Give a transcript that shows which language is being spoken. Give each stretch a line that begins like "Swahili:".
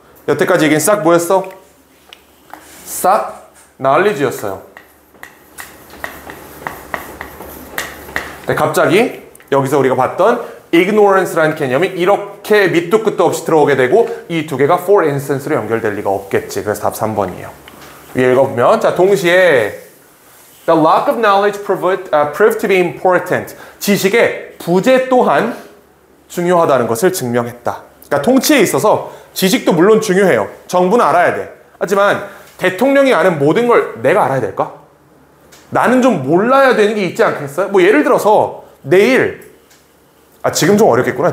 Korean: 여태까지 얘기는 싹 뭐였어? 싹 knowledge였어요. 네, 갑자기 여기서 우리가 봤던 ignorance라는 개념이 이렇게 밑도 끝도 없이 들어오게 되고 이 두 개가
English: for instance
Korean: 로 연결될 리가 없겠지. 그래서 답 3번이에요. 위에 읽어보면 자, 동시에
English: The lack of knowledge proved to be important.
Korean: 지식의 부재 또한 중요하다는 것을 증명했다. 그러니까 통치에 있어서 지식도 물론 중요해요. 정부는 알아야 돼. 하지만 대통령이 아는 모든 걸 내가 알아야 될까? 나는 좀 몰라야 되는 게 있지 않겠어요? 뭐 예를 들어서 내일 지금 좀 어렵겠구나.